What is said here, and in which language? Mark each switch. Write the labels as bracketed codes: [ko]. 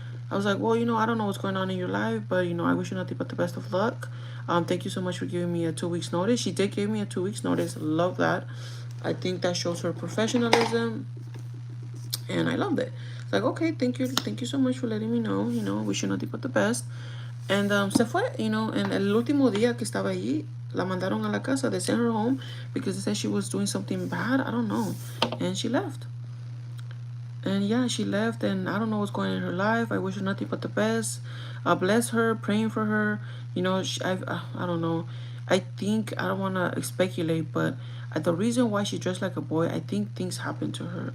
[en] I was like, well, I don't know what's going on in your life, but I wish you nothing but the best of luck. Thank you so much for giving me a 2 weeks notice. She did give me a 2 weeks notice. Love that. I think that shows her professionalism, and I loved it. It's like, okay, thank you so much for letting me know. Wish you nothing but the best. [es] And se fue, and el último día que estaba allí, la mandaron a la casa. [en] They sent her home because they said she was doing something bad. I don't know. And she left. And yeah, she left, and I don't know what's going on in her life. I wish her nothing but the best. Bless her, praying for her. I don't know. I think, I don't want to speculate, but the reason why she dressed like a boy, I think things happened to her.